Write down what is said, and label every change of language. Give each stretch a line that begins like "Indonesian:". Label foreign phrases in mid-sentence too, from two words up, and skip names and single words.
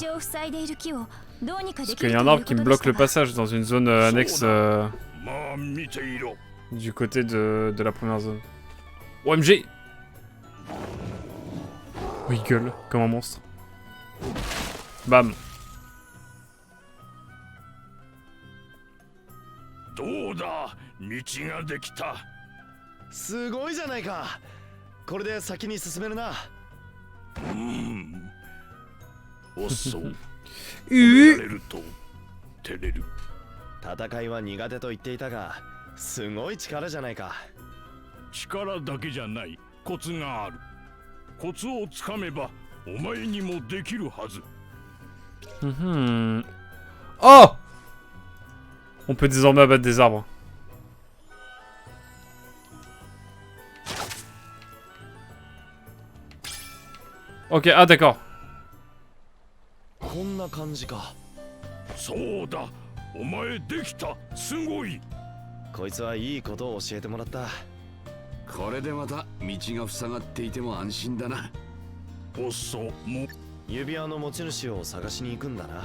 French: Parce qu'il y a un arbre qui me bloque le passage dans une zone annexe du côté de la première zone. OMG! Oh, il gueule comme un monstre. Bam! Doda!
Japanese: 道ができた。すごいじゃないか。これで先に進めるな。おっそう褒められると照れる。戦いは苦手と言っていたが、すごい力じゃないか。力だけじゃない、コツがある。コツをつかめばお前にもできるはず。
French: Oh! On peut désormais abattre des arbres. Ok, ah d'accord.
Japanese: こんな感じか。そうだ、お前できた、すごい。こいつはいいことを教えてもらった。これでまた道が塞がっていても安心だな。おっそうも指輪の持ち主を探しに行くんだな。